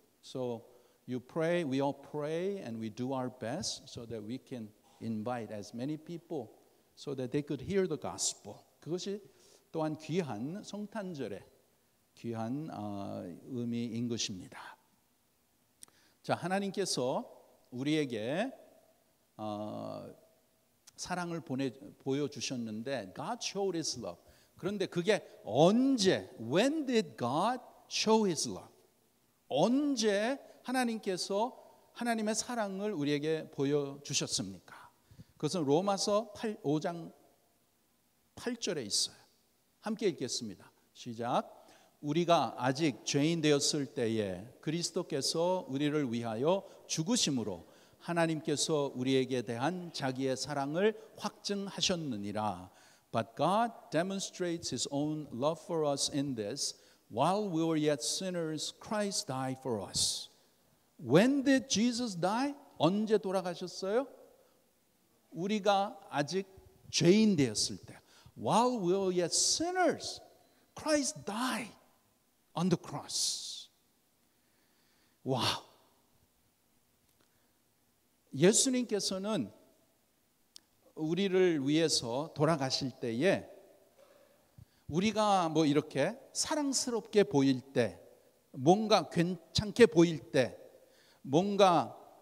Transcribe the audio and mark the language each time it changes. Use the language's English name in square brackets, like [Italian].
[English] So you pray, we all pray and we do our best so that we can invite as many people so that they could hear the gospel. [Korean] 그것이 또한 귀한 성탄절의 귀한 의미인 것입니다. 자, 하나님께서 우리에게 사랑을 보여주셨는데 [English] God showed His love. [Korean] 그런데 그게 언제? [English] When did God show His love? [Korean] 언제 하나님께서 하나님의 사랑을 우리에게 보여주셨습니까? 그것은 로마서 5장 8절에 있어요. 함께 읽겠습니다. 시작. 우리가 아직 죄인 되었을 때에 그리스도께서 우리를 위하여 죽으심으로 하나님께서 우리에게 대한 자기의 사랑을 확증하셨느니라. [English] But God demonstrates His own love for us in this. While we were yet sinners, Christ died for us. When did Jesus die? [Korean] 언제 돌아가셨어요? 우리가 아직 죄인 되었을 때. [English] While we were yet sinners, Christ died on the cross. 와우. [Korean] 예수님께서는 우리를 위해서 돌아가실 때에 우리가 뭐 이렇게 사랑스럽게 보일 때, 뭔가 괜찮게 보일 때, 뭔가